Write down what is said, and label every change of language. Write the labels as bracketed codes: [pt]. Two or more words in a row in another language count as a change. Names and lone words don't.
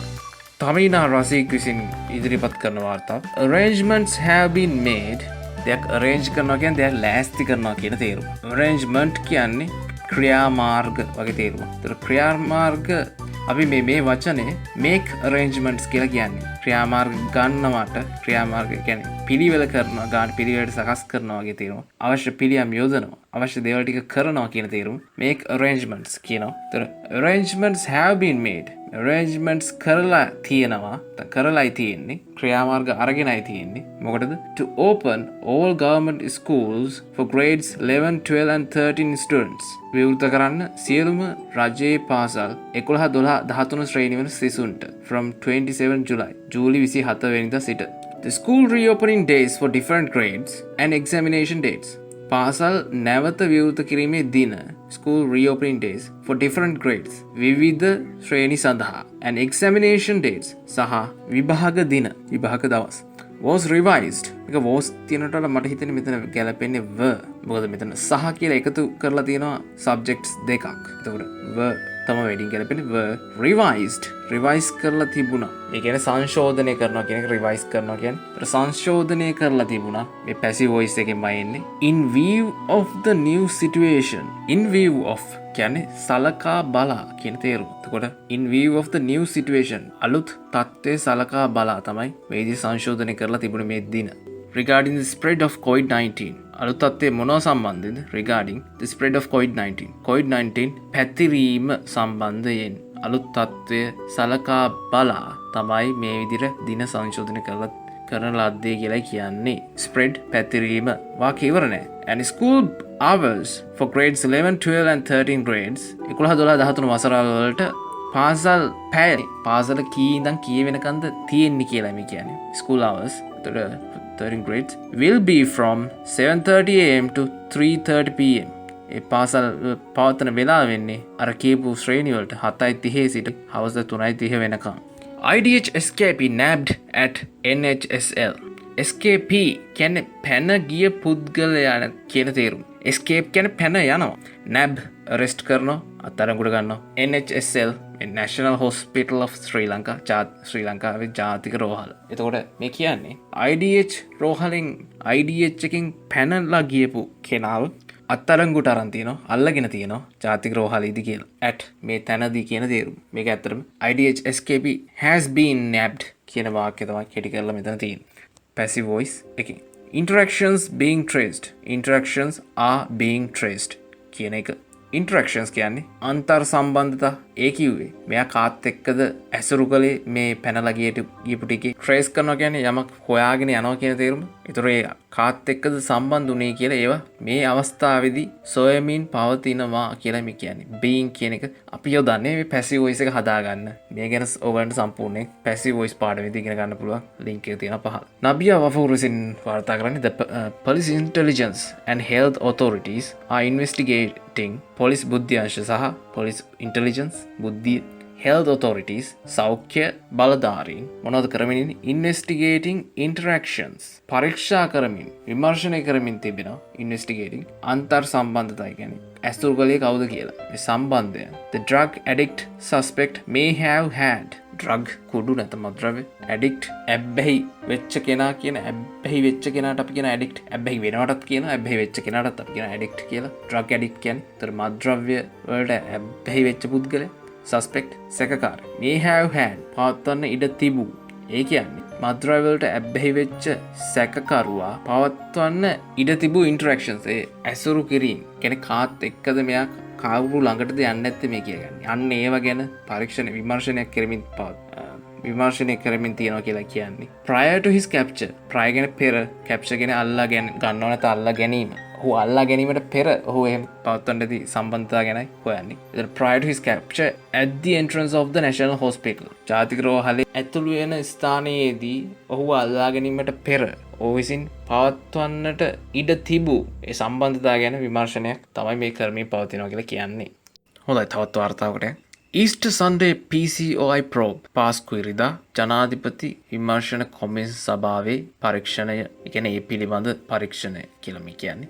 [si] Tamina Rasik විසින් ඉදිරිපත් කරන වාර්තාව. [en] Arrangements have been made. [si] දෙයක් arrange කරනවා කියන්නේ දෙයක් ලෑස්ති කරනවා කියන තේරුම. Arrangement කියන්නේ ක්‍රියාමාර්ග වගේ තේරුම. ඒතර ක්‍රියාමාර්ග අපි මේ වචනේ [en] make arrangements [si] කියලා කියන්නේ. ක්‍රියාමාර්ග ගන්නවට ක්‍රියාමාර්ග කියන්නේ පිළිවෙල කරනවා, ගන්න පිළිවෙලට සකස් කරනවා වගේ තේරුම. අවශ්‍ය පිළියම් යොදනවා, අවශ්‍ය දේවල් ටික කරනවා කියන තේරුම [en] make arrangements [si] කියනවා. ඒතර [en] arrangements have been made. [si] arrangements කරලා තියෙනවා, කරලායි තියෙන්නේ, ක්‍රියාමාර්ග අරගෙනයි තියෙන්නේ. මොකටද? [en] To open all government schools for grades 11, 12 and 13 students. [si] විවෘත කරන්න සියලුම රජයේ පාසල් 11, 12, 13 ශ්‍රේණි වන සිසුන්ට [en] from 27 July [si] ජූලි 27 වෙනිදා සිට. [en] The school reopening days for different grades and examination dates. [si] පාසල් නැවත විවෘත කිරීමේ දින [en] school reopening days for different grades [si] විවිධ ශ්‍රේණි සඳහා [en] and examination dates [si] සහ විභාග දින විභාග දවස් [en] was revised. [si] එක was තියෙනට මට හිතෙන්නේ මෙතන ගැලපෙන්නේ were. මොකද මෙතන සහ කියලා එකතු කරලා තියෙනවා subjects දෙකක්. එතකොට were තමයි වෙඩින් ගැලපෙන්නේ [en] were revised. [si] revise කරලා තිබුණා. ඒ කියන්නේ සංශෝධනය කරනවා කියන එක revise කරනවා කියන්නේ. සංශෝධනය කරලා තිබුණා. මේ [en] passive voice [si] එකෙන්මයි එන්නේ. [en] In view of the new situation. In view of [si] කියන්නේ සලකා බලා කියන තේරුම. එතකොට [en] in view of the new situation [si] අලුත් තත්ත්වයේ සලකා බලා තමයි මේ විදිහට සංශෝධනය කරලා තිබුණේ මේ දින. [en] Regarding the spread of COVID-19. [si] අලුත් තත්ත්වයේ මොනවා සම්බන්ධද? [en] Regarding the spread of COVID-19. [si] COVID-19 පැතිරීම සම්බන්ධයෙන් අලුත් තත්ත්වය සලකා බලා තමයි මේ විදිහට දින සංශෝධනය කරන ලද්දේ කියලා කියන්නේ. spread පැතිරීම වාක්‍ය ඉවර නැහැ. [en] And school hours for grades 11, 12 and 13 grades 11, 12, 13 [si] වසරවල වලට පාසල් පැය පාසල කී ඉඳන් කී වෙනකන්ද තියෙන්නේ කියලා මේ කියන්නේ. [en] school hours 13 grades will be from 7:30 am to 3:30 pm. [si] ඒ පාසල් පවත්වන වෙලාව වෙන්නේ අර කියපු ශ්‍රේණි වලට 7:30 සිට හවස 3:30 වෙනකම්. [en] IDH escapee nabbed at NHSL. [si] escapee කියන්නේ පැන ගිය පුද්ගලයා කියන තේරුම. escape කියන්නේ පැන යනවා. [en] nab arrest [si] කරනවා, අත්අඩංගුවට ගන්නවා. NHSL National Hospital of Sri Lanka ශ්‍රී ලංකාවේ ජාතික රෝහල. එතකොට මේ කියන්නේ IDH රෝහලෙන් IDH එකෙන් පැනලා ගියපු කෙනාව අත්අඩංගුවට අරන් තියනවා, අල්ලගෙන තියනවා ජාතික රෝහලෙදි කියලා. at මේ තැනදී කියන තේරුම. මේක ඇත්තටම [en] IDH escapee has been nabbed [si] කියන වාක්‍යය තමයි කෙටි කරලා මෙතන තියෙන්නේ. [en] passive voice [si] එකකින්. [en] interactions being traced. interactions are being traced [si] කියන එක. interactions කියන්නේ අන්තර් සම්බන්ධතා. ඒ කිව්වේ මෙයා කාත් එක්කද ඇසුරු කළේ මේ පැනලා ගියපු ටිකේ trace කරනවා කියන්නේ යමක් හොයාගෙන යනවා කියන තේරුම. ඒතර ඒ කාත් එක්කද සම්බන්ධ වුණේ කියලා ඒවා මේ අවස්ථාවේදී සොයමින් පවතිනවා කියලා මේ කියන්නේ. being කියන එක අපි යොදන්නේ මේ passive voice එක හදාගන්න. මේ ගැන ඔයගලන්ට සම්පූර්ණයෙන් [en] passive voice [si] පාඩමේදී ඉගෙන ගන්න පුළුවන්. link එක තියෙනවා පහළ. නබියා වෆූර් විසින් වාර්තා කරන්නේ [en] the police intelligence and health authorities are investigating [si] police බුද්ධ්‍යංශ සහ [en] police intelligence [si] බුද්ධිය [en] health authorities [si] සෞඛ්‍ය බලධාරීන් මොනවද කරමින් [en] investigating interactions [si] පරීක්ෂා කරමින් විමර්ශනය කරමින් තිබෙනවා investigating අන්තර් සම්බන්ධතා කියන්නේ ඇසුරු කළේ කවුද කියලා මේ සම්බන්ධය [en] the drug addict suspect may have had [si] drug කුඩු නැත්නම් මත්ද්‍රව්‍ය addict ඇබ්බැහි වෙච්ච කෙනා කියන ඇබ්බැහි වෙච්ච කෙනාට අපි කියන addict ඇබ්බැහි වෙනවටත් කියන ඇබ්බැහි වෙච්ච කෙනාටත් අපි කියන addict කියලා [en] drug addict [si] කියන්නේ ඒතර මත්ද්‍රව්‍ය වලට ඇබ්බැහි වෙච්ච පුද්ගලයා suspect සැකකාර [en] may have had [si] පවත්වන්න ඉඩ තිබූ ඒ කියන්නේ මත්ද්‍රව්‍යවලට ඇබ්බැහි වෙච්ච සැකකරුවා පවත්වන්න ඉඩ තිබූ interactions ඒ ඇසුරු කිරීම කියන්නේ කාත් එක්කද මෙයා කවුරු ළඟටද යන්නේ නැත්තේ මේ කියන්නේ අන්න ඒව ගැන පරීක්ෂණ විමර්ශනයක් කරමින් විමර්ශනය කරමින් තියෙනවා කියලා කියන්නේ [en] prior to his capture [si] prior ගැන පෙර capture ගැන අල්ලා ගන්නව නැත්නම් අල්ලා ගැනීම ඔහු අල්ලා ගැනීමට පෙර ඔහු එහෙම පවත්වන්නදී සම්බන්ධතාව ගැනයි හොයන්නේ. ඉතින් [en] prior to his capture at the entrance of the national hospital [si] ජාතික රෝහලේ ඇතුළු වෙන ස්ථානයේදී ඔහු අල්ලා ගැනීමට පෙර ඔහු විසින් පවත්වන්නට ඉඩ තිබූ ඒ සම්බන්ධතාව ගැන විමර්ශනයක් තමයි මේ කර්මී පවතිනවා කියලා කියන්නේ. හොඳයි තවත් වාර්තාවකට [en] Easter Sunday PCOI probe [si] පාස්කු ඉරිදා ජනාධිපති විමර්ශන කොමිස් සභාවේ පරීක්ෂණය කියන්නේ ඒ පිළිබඳ පරීක්ෂණය කියලා මේ කියන්නේ.